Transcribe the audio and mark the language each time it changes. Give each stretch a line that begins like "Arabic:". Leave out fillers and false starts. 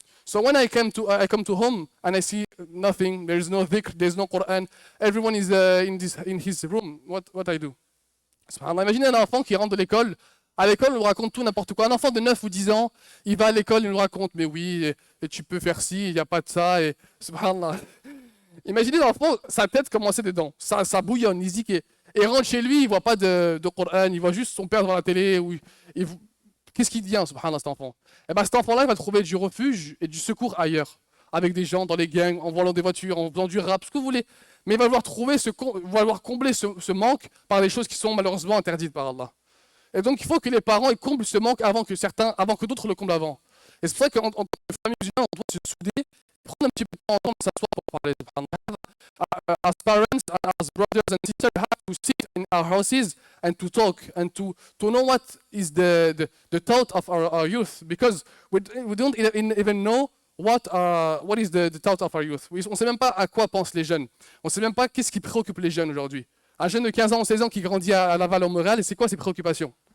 English: So when I come to home and I see nothing, there is no dhikr, there is no Quran, everyone is in his room. What I do? Subhanallah.
French: Imaginez un enfant qui rentre de l'école. À l'école, on nous raconte tout, n'importe quoi. Un enfant de 9 ou 10 ans, il va à l'école, il nous raconte, mais oui, et tu peux faire ci, il n'y a pas de ça, et subhanallah. Imaginez l'enfant, sa tête commençait dedans, ça bouillonne, il se dit il rentre chez lui, il ne voit pas de Coran, il voit juste son père devant la télé. Qu'est-ce qu'il devient, subhanallah, cet enfant? Et bien cet enfant-là, il va trouver du refuge et du secours ailleurs, avec des gens dans les gangs, en volant des voitures, en faisant du rap, ce que vous voulez. Mais il va vouloir combler ce manque par des choses qui sont malheureusement interdites par Allah. Et donc il faut que les parents ils comblent ce manque avant que d'autres le comblent avant. Et c'est pour ça qu'en tant que famille musulmane, on doit se souder, prendre un petit peu de temps en temps de s'asseoir pour parler.
English: As parents, as brothers and sisters, we have to sit in our houses and to talk and to know what is the thought of our youth, because we don't even know what is the thought of our youth.
French: On ne sait même pas à quoi pensent les jeunes. On ne sait même pas qu'est-ce qui préoccupe les jeunes aujourd'hui. Un jeune de 15 ans ou 16 ans qui grandit à Laval en Montréal, et c'est quoi ses préoccupations?